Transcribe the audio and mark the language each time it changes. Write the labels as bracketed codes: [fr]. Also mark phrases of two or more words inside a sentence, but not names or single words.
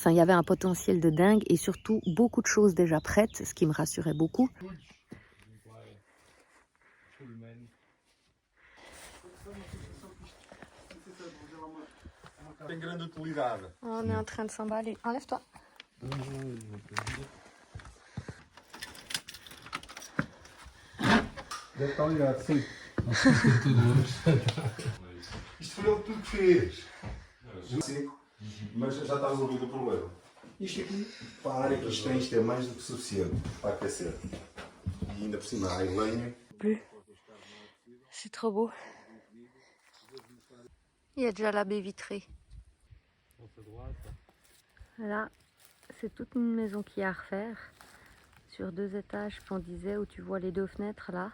[fr] Enfin, il y avait un potentiel de dingue et surtout beaucoup de choses déjà prêtes, ce qui me rassurait beaucoup. On est en train de s'emballer. Enlève-toi. [pt] Deve estar ligado, sim. Isto foi ele tudo que fez. Seco, mas já está resolvido o problema. Isto aqui, para a área que isto tem, isto é mais do que suficiente para aquecer. E ainda por cima há lenha. [fr] C'est trop beau. Il y a déjà la baie vitrée. Là, c'est toute une maison qui est à refaire. Sur 2 étages, qu'on disait, où tu vois les 2 fenêtres là.